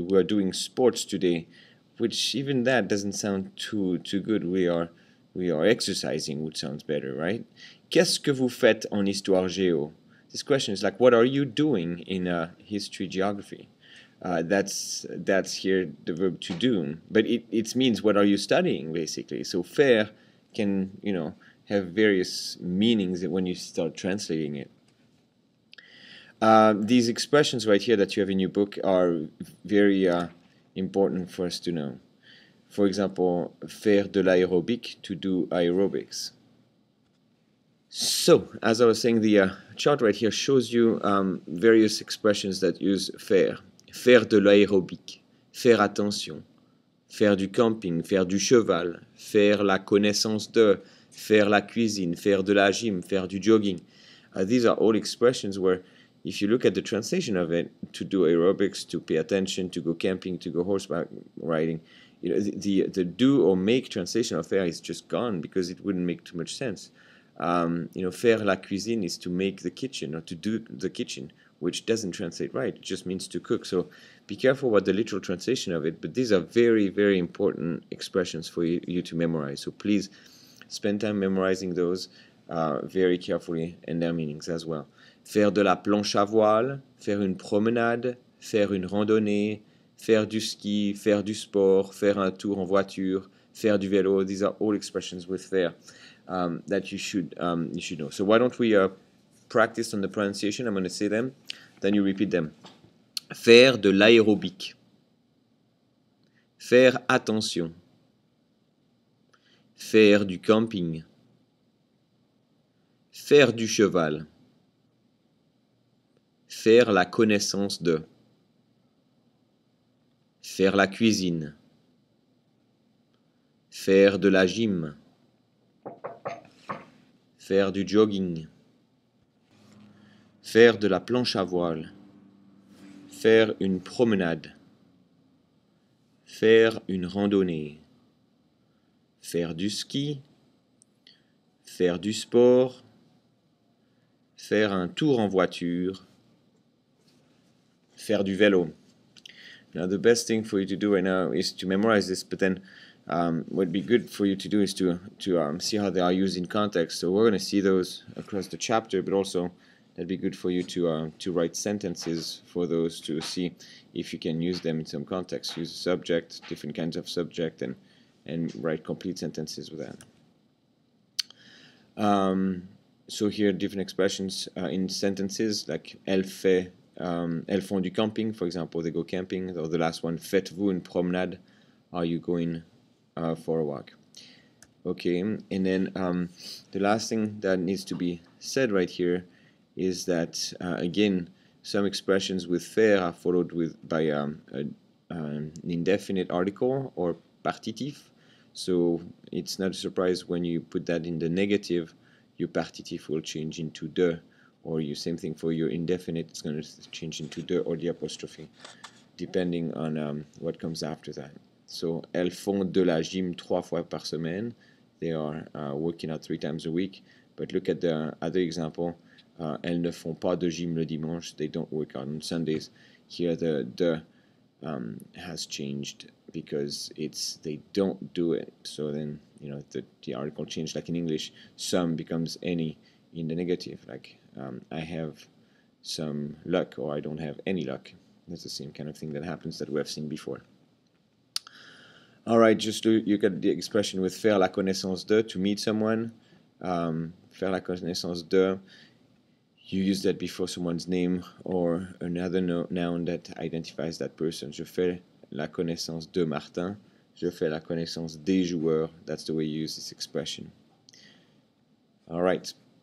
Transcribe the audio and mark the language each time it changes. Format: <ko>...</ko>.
<en>We are doing sports today, which even that doesn't sound too good. We are exercising, which sounds better, right?</en> <fr>Qu'est-ce que vous faites en histoire géo?</fr> <en>This question is like, what are you doing in history geography? That's here the verb to do, but it means what are you studying basically. So faire can have various meanings when you start translating it. These expressions right here that you have in your book are very important for us to know. For example,</en> <fr>faire de l'aérobic,</fr> <en>to do aerobics. So, as I was saying, the chart right here shows you various expressions that use faire.</en> <fr>Faire de l'aérobic, faire attention, faire du camping, faire du cheval, faire la connaissance de, faire la cuisine, faire de la gym, faire du jogging.</fr> <en>These are all expressions where, if you look at the translation of it, to do aerobics, to pay attention, to go camping, to go horseback riding, the do or make translation of faire is just gone because it wouldn't make too much sense.</en> <fr>Faire la cuisine</fr> <en>is to make the kitchen or to do the kitchen, which doesn't translate right. It just means to cook. So be careful about the literal translation of it, but these are very, very important expressions for you to memorize. So please spend time memorizing those very carefully and their meanings as well.</en> <fr>Faire de la planche à voile, faire une promenade, faire une randonnée, faire du ski, faire du sport, faire un tour en voiture, faire du vélo.</fr> <en>These are all expressions with faire. That you should know. So why don't we practice on the pronunciation? I'm going to say them, then you repeat them.</en> <fr>Faire de l'aérobic. Faire attention. Faire du camping. Faire du cheval. Faire la connaissance de. Faire la cuisine. Faire de la gym. Faire du jogging. Faire de la planche à voile. Faire une promenade. Faire une randonnée. Faire du ski. Faire du sport. Faire un tour en voiture. Faire du vélo.</fr> <en>Now the best thing for you to do right now is to memorize this, but then what would be good for you to do is to see how they are used in context. So we're going to see those across the chapter, but also that'd be good for you to write sentences for those to see if you can use them in some context. Use a subject, different kinds of subject, and write complete sentences with that. So here different expressions in sentences like</en> <fr>elle fait elles font du camping,</fr> <en>for example, they go camping. Or the last one,</en> <fr>faites-vous une promenade?</fr> <en>Are you going for a walk? Okay, and then the last thing that needs to be said right here is that again, some expressions with faire are followed by an indefinite article or partitif. So it's not a surprise when you put that in the negative, your partitif will change into de, or you same thing for your indefinite, it's going to change into de or the apostrophe, depending on what comes after that.</en> <fr>So elles font de la gym 3 fois par semaine.</fr> <en>They are working out 3 times a week. But look at the other example.</en> <fr>Elles ne font pas de gym le dimanche.</fr> <en>They don't work out on Sundays. Here the de has changed because they don't do it. So then the article changed, like in English, some becomes any in the negative. Like I have some luck, or I don't have any luck. That's the same kind of thing that happens that we have seen before. Alright, just you get the expression with</en> <fr>faire la connaissance de,</fr> <en>to meet someone.</en> <fr>Faire la connaissance de,</fr> <en>you use that before someone's name or another noun that identifies that person.</en> <fr>Je fais la connaissance de Martin. Je fais la connaissance des joueurs.</fr> <en>That's the way you use this expression. Alright.</en>